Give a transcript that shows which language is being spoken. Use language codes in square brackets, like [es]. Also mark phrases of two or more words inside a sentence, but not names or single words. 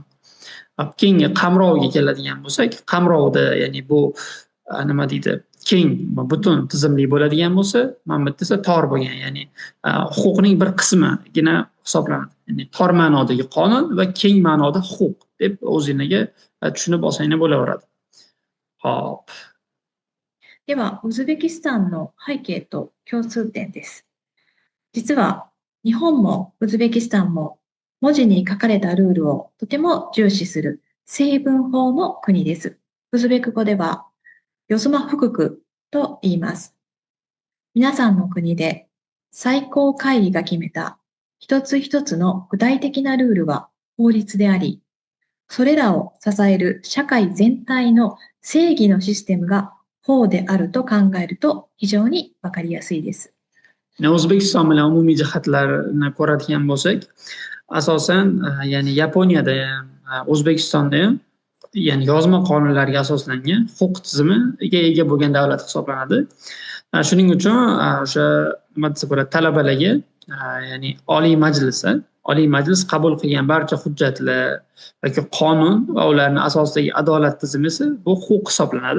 [uz] Keyingi qamrovga keladigan bo'lsak, qamrovda ya'ni bu nima deydi? Keng, butun tizimli bo'ladigan bo'lsa, mana bu yerda esa tor bo'lgan, ya'ni huquqning bir qismigina hisoblanadi. Ya'ni tor ma'nodagi qonun va keng ma'noda huquq deb o'zingizga tushunib olsangiz bo'laveradi. Hop. [ja] では、ウズベキスタンの背景と共通点です。実は、日本もウズベキスタンも文字に書かれたルールをとても重視する成文法の国です。ウズベク語では、 [uz] yozma huquq [ja] と言います。皆さんの国で最高会議が決めた一つ一つの具体的なルールは法律であり、それらを支える社会全体の正義のシステムが法であると考えると非常にわかりやすいです。 [uz] O'zbekiston bilan umumiy jihatlarini ko'radigan bo'lsak, asosan ya'ni Yaponiyada ham, O'zbekistonda ham ya'ni yozma qonunlarga asoslangan huquq tizimiga ega bo'lgan davlat hisoblanadi. Shuning uchun o'sha nima desa bo'ladi, talabalarga ya'ni Oliy Majlis qabul qilgan barcha hujjatlar yoki qonun va ularning asosidagi adolat tizimi esa bu huquq hisoblanadi.